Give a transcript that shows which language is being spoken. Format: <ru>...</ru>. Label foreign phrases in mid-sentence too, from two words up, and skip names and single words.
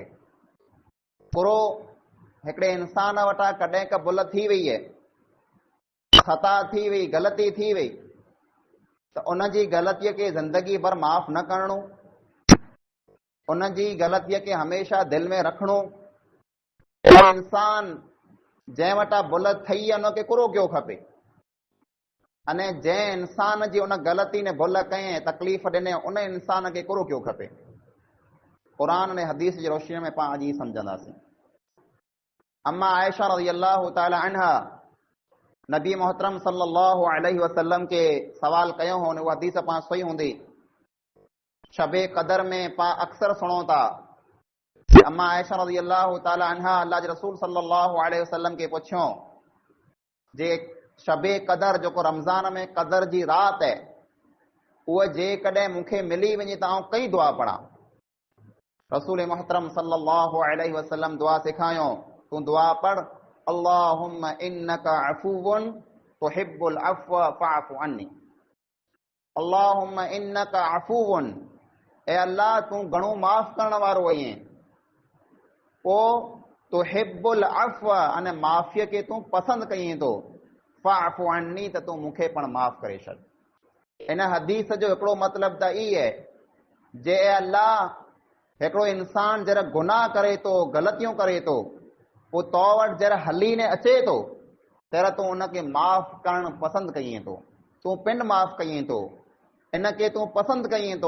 <sd>पूरो हिकिड़े इंसान वटां कॾहिं का भुल थी वई है, ख़ता थी वई, ग़लती थी वई, त उन जी ग़लतीअ खे ज़िंदगी भर माफ़ न करणो, उन जी ग़लतीअ खे हमेशा दिलि में रखणो। इंसान जंहिं वटां भुल थई आहे उनखे पूरो कयो खपे, अने जंहिं इंसान जी उन ग़लती ने भुल कयईं, तकलीफ़ ॾिने, उन इंसान खे पूरो कयो खपे। क़ुरान ने हदीस जी रोशनी में पाण अॼु ई सम्झंदासीं। अम्मा आयशा</sd> <ar>رضي الله تعالى عنها</ar> <sd>नबी मोहतरम</sd> <ar>صلى الله عليه وسلم</ar> <sd>के सवाल कयो हो, उहा हदीस पाण सही हूंदी। शबे कदर में पाण अक्सर सुणो था, अम्मा आयशा</sd> <ar>رضي الله تعالى عنها</ar> <sd>अल्लाह जे रसूल</sd> <ar>صلى الله عليه وسلم</ar> <sd>के पुछियो जे शबे कदर जेको रमज़ान में कदर जी रात है, उहा जेकॾहिं मूंखे मिली वञे त आउं कई दुआ पढ़ां? रसूल मोहतरम</sd> <ar>صلى الله عليه وسلم</ar> <sd>दुआ सिखायो, तूं दुआ पढ़,</sd> <ar>اللهم إنك عفوّ تحب العفو فاعف عني. اللهم إنك عفوّ,</ar> <sd>ए अल्लाह तूं घणो माफ़ करण वारो आहीं, पोइ</sd> <ar>تحب العفو</ar> <sd>अने माफ़ीअ खे तूं पसंदि कईं थो,</sd> <ar>فاعف عني</ar> <sd>त तूं मूंखे पण माफ़ करे छॾ। इन हदीस जो हिकिड़ो मतिलबु त ई आहे जे अल्लाह हिकिड़ो इंसान जॾहिं गुनाह करे थो, ग़लतियूं करे थो, पोइ तो वटि जॾहिं हली ने अचे थो तॾहिं तूं उनखे माफ़ करणु पसंदि कईं थो, तूं पिंड माफ़ कईं थो, इनखे तूं पसंदि कईं थो।</sd>